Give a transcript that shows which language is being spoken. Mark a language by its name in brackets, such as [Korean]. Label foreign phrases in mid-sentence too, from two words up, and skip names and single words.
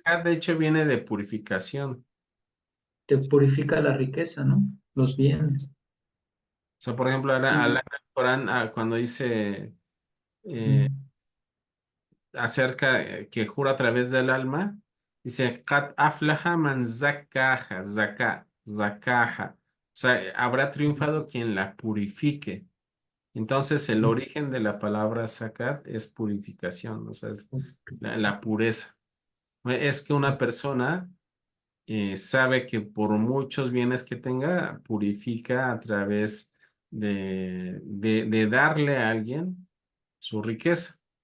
[Spanish] zakat de hecho viene de purificación. te purifica la riqueza, ¿no? Los bienes. O sea, por ejemplo, ahora Y, al Corán, cuando dice eh, mm, acerca que jura a través del alma, dice, [Arabic] قد أفلح من زكاها، زكاها. [Spanish] O sea, habrá triunfado quien la purifique. Entonces, el origen de la palabra zakat es purificación, o sea, es la pureza. Es que una persona sabe que por muchos bienes que tenga, purifica a través de darle a alguien su riqueza.